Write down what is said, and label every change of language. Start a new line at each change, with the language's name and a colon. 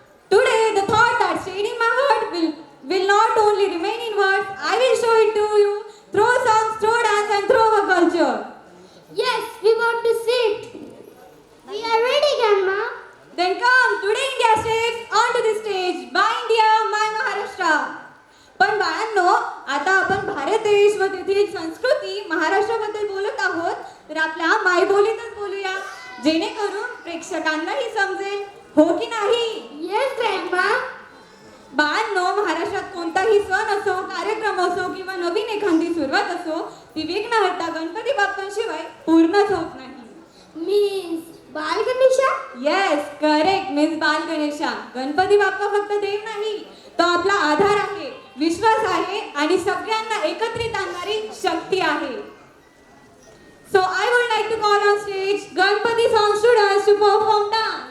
English: Today, the thought that stayed in my heart will not only remain in words, I will show it to you through songs, through dance and through our culture. Yes, we want to see it. We are ready, Grandma. Then come, today India steps onto the stage. My India, my Maharashtra.
Marathi: पण बाळांनो, आता आपण भारत देश व तेथील संस्कृती महाराष्ट्राबद्दल बोलत आहोत, तर आपल्या मायबोलीतच बोलूया, जेणेकरून प्रेक्षकांनाही समजेल, हो की नाही?
English: Yes, Grandma.
Marathi: बाळांनो, महाराष्ट्रात कोणताही सण असो, कार्यक्रम असो किंवा नवीन एखादी सुरुवात असो, ती विघ्नहर्ता गणपती बाप्पांशिवाय पूर्णच होत नाही. Means बाल गणेशा? येस, करेक्ट, मिस बाल गणेशा. गणपती बाप्पा फक्त देव नाही, तो आपला आधार आहे, विश्वास आहे आणि सगळ्यांना एकत्रित आणणारी शक्ती आहे.
English: So I would like to call on stage Ganpati song students to perform dance.